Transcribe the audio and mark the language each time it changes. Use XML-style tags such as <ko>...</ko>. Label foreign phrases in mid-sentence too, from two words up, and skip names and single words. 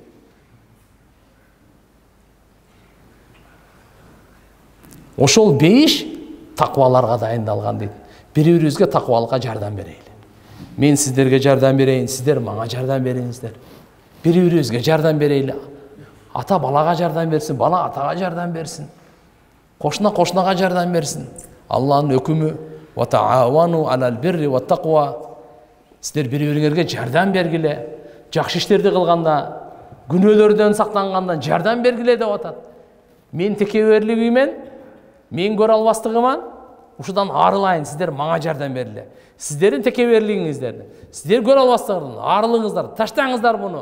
<ky>Ошол бейиш такваларга дайындалган дейт. Бири-бирибизге таквалыкка жардам берейли. Мен сиздерге жардам берейин, сиздер мага жардам бериңиздер. Бири-бирибизге жардам берейли. Ата балага жардам берсин, бала атага жардам берсин. Кошуна кошунага жардам берсин. Алланын өкүмү</ky> <ar>وتعاونوا على البر والتقوى.</ar> <ky>Сиздер бири-бириңерге жардам бергиле. Жакшы иштерди кылганда, күнөөлөрдөн сактангандан жардам бергиле деп атат. Мен текеберлигимен, мен көрө албастыгыман, ушудан арылайын, сиздер мага жардам бергиле. Сиздердин текеберлигиңиздерди, сиздер көрө албастыгыңызды, арылыңыздар, таштаңыздар буну.</ky>